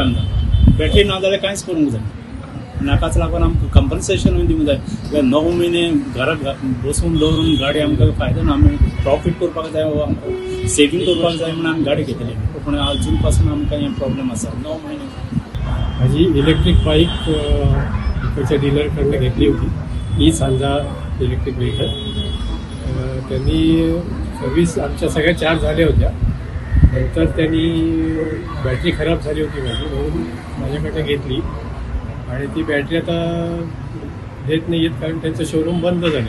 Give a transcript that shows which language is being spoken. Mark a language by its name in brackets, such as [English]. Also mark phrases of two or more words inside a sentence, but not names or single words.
[Konkani] बॅटरी ना जाल्यार कांयच करूंक जाय. नाकाच लागून आमकां कंपन्सेशनूय दिवंक जाय. 9 म्हयने घरा बसून दवरून गाडी आमकां फायदो ना. आमी प्रॉफीट करपाक जाय वा आमकां सेवींग करपाक जाय म्हणून आमी गाडी घेतली. पूण अजून पासून आमकां हे प्रॉब्लेम आसा. 9 म्हयने [Marathi] माझी [English] electric bike [Marathi] इकडच्या डीलरकडनं घेतली होती. ही सांजा [English] electric vehicle. [Marathi] त्यांनी सर्विस आमच्या सगळ्या 4 झाल्या होत्या. नंतर त्यांनी बॅटरी खराब झाली होती माझी म्हणून माझ्याकडे घेतली आणि ती बॅटरी आता देत नाही आहेत कारण त्यांचं शोरूम बंद झालं.